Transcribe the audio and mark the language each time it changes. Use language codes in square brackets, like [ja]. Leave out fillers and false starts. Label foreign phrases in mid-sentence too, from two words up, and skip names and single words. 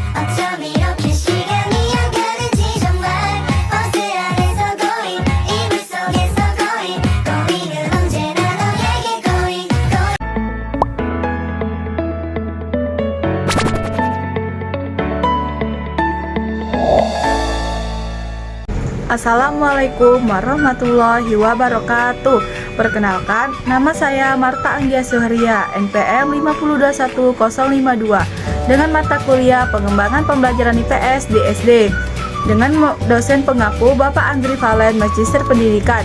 [ko] 어쩜 이렇게 시간이 안 가는지 정말 버스 안에서 고인 이불 속에서 고인 고인은 언제나 너에게 고인 [ar] السلام عليكم ورحمة الله وبركاته. [id] Perkenalkan, nama saya Marta Anggia Suhria, NPM 5021052, dengan mata kuliah Pengembangan Pembelajaran IPS di SD, dengan dosen pengaku Bapak Andri Valen, Magister Pendidikan.